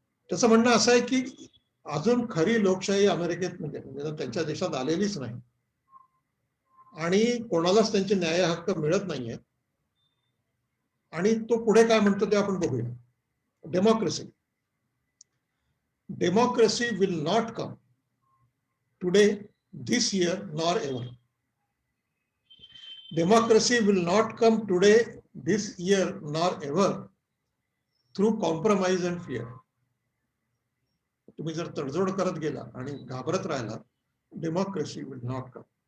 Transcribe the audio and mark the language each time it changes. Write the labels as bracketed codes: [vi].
[mr] त्याचं म्हणणं असं आहे की अजून खरी लोकशाही अमेरिकेत म्हणजे त्यांच्या देशात आलेलीच नाही, आणि कोणालाच त्यांचे न्याय हक्क मिळत नाहीये. आणि तो पुढे काय म्हणतो ते आपण बघूया. [en] Democracy democracy will not come today, this year, nor ever. Democracy will not come today, this year, nor ever through compromise and fear. [mr] तुम्ही जर तडजोड करत गेला आणि घाबरत राहिला, [en] Democracy will not come.